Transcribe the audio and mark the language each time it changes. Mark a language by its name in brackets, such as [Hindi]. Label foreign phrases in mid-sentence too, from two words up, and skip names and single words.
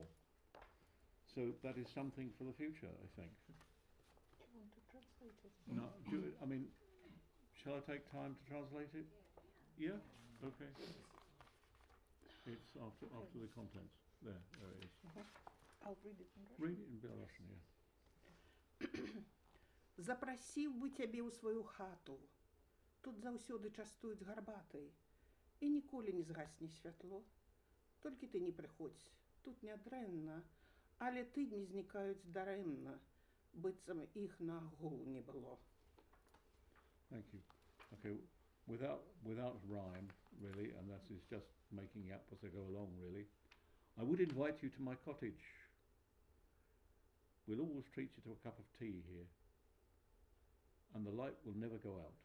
[English] So that is something for the future, I think. Do you want to translate it? No, I mean, shall I take time to translate it? Yeah? Okay. It's after the contents. There it is. I'll read it in Russian. Read it in Belarusian, yeah. [Belarusian] Запросив бы тебе у свою хату, тут заўсёды частуюць гарбатай, і ніколі не згасне святло. Толькі ты не прыходзь, тут нядрэнна, але тыдні знікаюць дарэмна, быццам іх нагул не было. [English] Thank you. Okay, without rhyme, really, and that is just making up as I go along, really. I would invite you to my cottage. We'll always treat you to a cup of tea here, and the light will never go out.